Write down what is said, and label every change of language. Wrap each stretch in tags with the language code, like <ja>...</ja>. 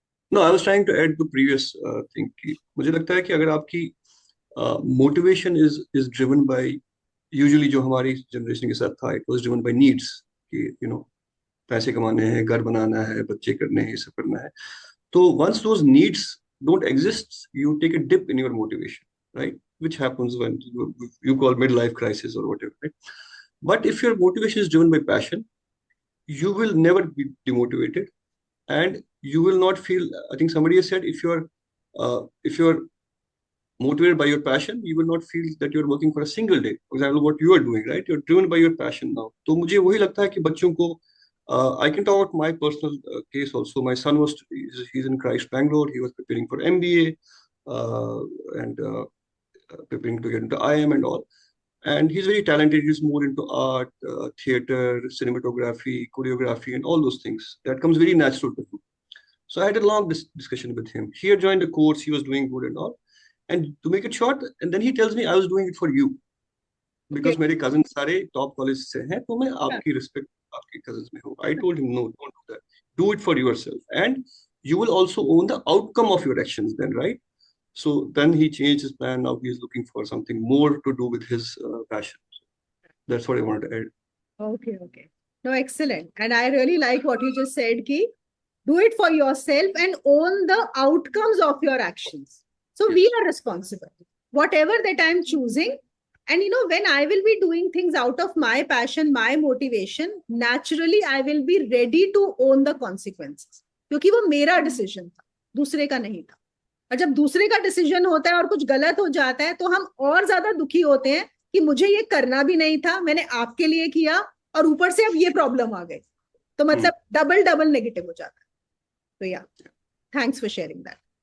<en>No, I was trying to add to previous thing</en> <hi>कि मुझे लगता है कि अगर आपकी motivation is driven by, usually जो हमारी जनरेशन के साथ था,</hi> <en>it was driven by needs</en> <hi>कि पैसे कमाने हैं, घर बनाना है, बच्चे करने हैं, ये सब करना है।</hi> <en>तो once those needs don't exist, you take a dip in your motivation, right? Which happens when you call midlife crisis or whatever, right? But if your motivation is driven by passion, you will never be demotivated, and you will not feel. I think somebody has said, if you're motivated by your passion, you will not feel that you're working for a single day. For example, what you are doing, right? You're driven by your passion now.</en> <hi>तो मुझे वही लगता है कि बच्चों को</hi> <en>I can talk about my personal case also. My son he's in Christ Bangalore. He was preparing for MBA and preparing to get into IM and all. And he's very talented. He's more into art, theater, cinematography, choreography, and all those things. That comes very natural to him. So I had a long discussion with him. He had joined the course. He was doing good and all. And to make it short, and then he tells me I was doing it for you okay. because</en> <hi>मेरे cousins सारे top college से हैं, तो मैं आपकी respect आपके cousins में हूँ.</hi> <en>I told him no, don't do that. Do it for yourself, and you will also own the outcome of your actions. Then, right? So then he changed his plan. Now he is looking for something more to do with his passion. That's what I wanted to add. Okay, okay. No, excellent. And I really like what you just said, ki do it for yourself and own the outcomes of your actions. So we Yes. are responsible. Whatever that I'm choosing, and when I will be doing things out of my passion, my motivation, naturally I will be ready to own the consequences.</en> <hi>क्योंकि वो मेरा decision था, दूसरे का नहीं था। और जब दूसरे का डिसीजन होता है और कुछ गलत हो जाता है तो हम और ज्यादा दुखी होते हैं कि मुझे ये करना भी नहीं था, मैंने आपके लिए किया और ऊपर से अब ये प्रॉब्लम आ गई। तो मतलब डबल डबल नेगेटिव हो जाता है। तो</hi> <en>या thanks for sharing that.</en>